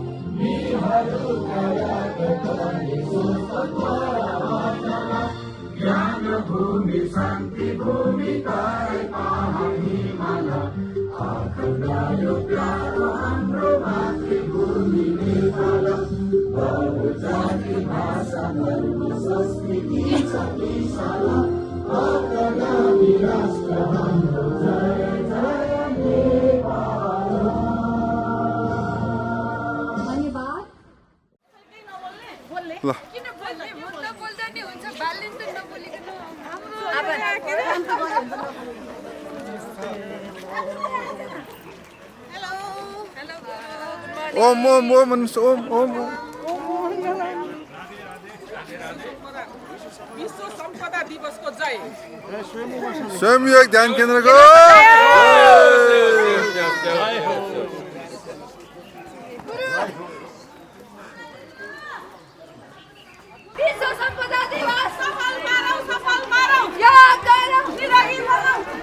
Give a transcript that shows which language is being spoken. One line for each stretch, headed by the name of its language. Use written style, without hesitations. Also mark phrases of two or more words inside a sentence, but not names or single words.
Nepali: ज्ञान भूमि शान्ति भूमि तारै पहाड हिमाल आफूलाई प्यारो हाम्रो मातृभूमि नेपाल बहुजाति भाषा धर्म संस्कृति छ विशाल अग्रगामी राष्ट्र हाम्रो जय जय नेपाल। ल ओम ओम ओम ओम ओम विश्व सम्पदा दिवसको जय। स्वयं योग ध्यान केन्द्रको विश्व सम्पदा दिवस सफल मानौ याद गरौँ निरोगी बनौ